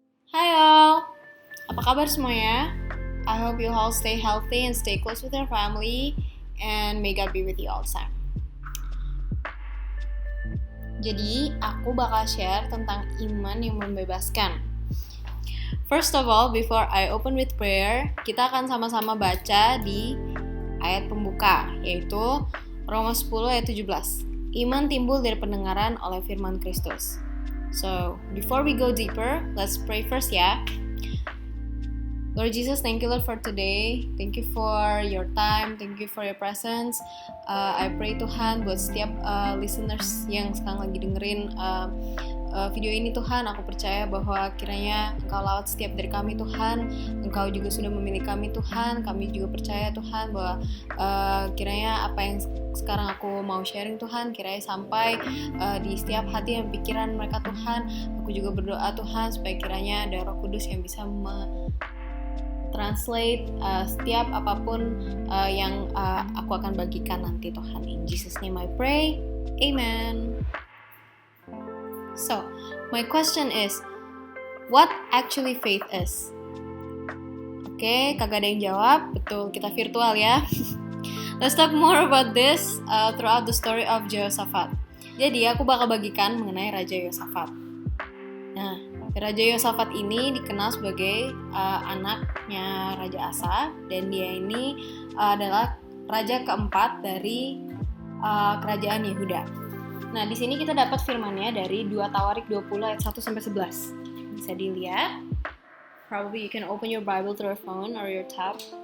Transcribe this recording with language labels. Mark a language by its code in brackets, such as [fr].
[id] Hai all, apa kabar semuanya? [en] I hope you all stay healthy and stay close with your family, and may God be with you all the time. [id] Jadi, aku bakal share tentang iman yang membebaskan. [en] First of all, before I open with prayer, [id] kita akan sama-sama baca di ayat pembuka, yaitu Roma 10 ayat 17. Iman timbul dari pendengaran oleh firman Kristus. [en] So, before we go deeper, let's pray first ya. Lord Jesus, thank you Lord for today. Thank you for your time. Thank you for your presence. I pray [id] Tuhan buat setiap listeners yang sekarang lagi dengerin video ini Tuhan, aku percaya bahwa kiranya Engkau lawat setiap dari kami Tuhan. Engkau juga sudah memilih kami Tuhan. Kami juga percaya Tuhan bahwa kiranya apa yang sekarang aku mau sharing Tuhan, kiranya sampai di setiap hati dan pikiran mereka Tuhan. Aku juga berdoa Tuhan supaya kiranya ada Roh Kudus yang bisa translate setiap apapun yang aku akan bagikan nanti Tuhan. [en] In Jesus name I pray, Amen. So, my question is, what actually faith is? [id] Oke, kagak ada yang jawab. Betul, kita virtual ya. [en] Let's talk more about this throughout the story of Jehoshaphat. [id] Jadi, aku bakal bagikan mengenai Raja Yosafat. Nah, Raja Yosafat ini dikenal sebagai anaknya Raja Asa, dan dia ini adalah raja keempat dari kerajaan Yehuda. Nah, di sini kita dapat firman-Nya dari 2 Tawarik 20 ayat 1 sampai 11. Bisa dilihat. [en] Probably you can open your Bible through your phone or your tab.